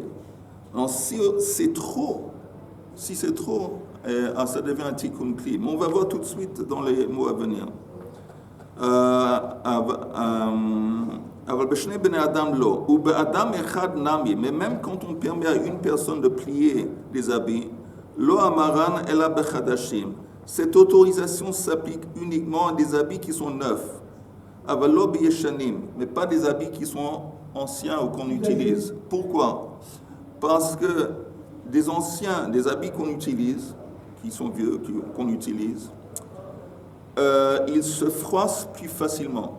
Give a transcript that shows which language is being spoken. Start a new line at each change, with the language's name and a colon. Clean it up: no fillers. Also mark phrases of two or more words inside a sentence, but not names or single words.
French: Alors si c'est trop, ça devient un
Hebrew: תיקון כלי.
French: Mais on va voir tout de suite dans les mots à venir. Mais même quand on permet à une personne de plier des habits,
Hebrew: לא אמרן אלא בחדשים.
French: Cette autorisation s'applique uniquement à des habits qui sont neufs,
Hebrew: אבל לא בישנים,
French: mais pas des habits qui sont anciens ou qu'on utilise. Pourquoi? Parce que des habits qu'on utilise, qui sont vieux, qu'on utilise, ils se froissent plus facilement.